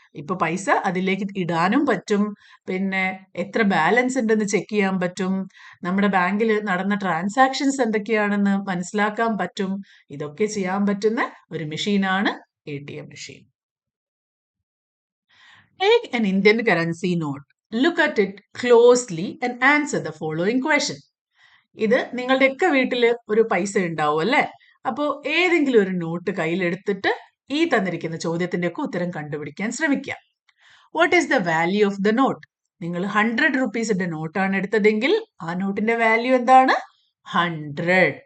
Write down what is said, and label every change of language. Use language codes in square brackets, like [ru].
[ml] ഇപ്പൊ പൈസ അതിലേക്ക് ഇടാനും പറ്റും. പിന്നെ എത്ര ബാലൻസ് ഉണ്ടെന്ന് ചെക്ക് ചെയ്യാൻ പറ്റും. നമ്മുടെ ബാങ്കിൽ നടന്ന ട്രാൻസാക്ഷൻസ് എന്തൊക്കെയാണെന്ന് മനസ്സിലാക്കാൻ പറ്റും. ഇതൊക്കെ ചെയ്യാൻ പറ്റുന്ന ഒരു മെഷീനാണ് ATM machine. [en] Take an Indian currency note. Look at it closely and answer the following question. [ml] ഇത് നിങ്ങളുടെയൊക്കെ വീട്ടിൽ ഒരു പൈസ ഉണ്ടാവും അല്ലേ? അപ്പോൾ ഏതെങ്കിലും ഒരു നോട്ട് കയ്യിലെടുത്തിട്ട് ഈ തന്നിരിക്കുന്ന ചോദ്യത്തിന്റെ ഒക്കെ ഉത്തരം കണ്ടുപിടിക്കാൻ ശ്രമിക്കാം. [en] What is the value of the note? [ml] നിങ്ങൾ 100 റുപ്പീസിന്റെ നോട്ടാണ് എടുത്തതെങ്കിൽ ആ നോട്ടിന്റെ വാല്യൂ എന്താണ്? 100.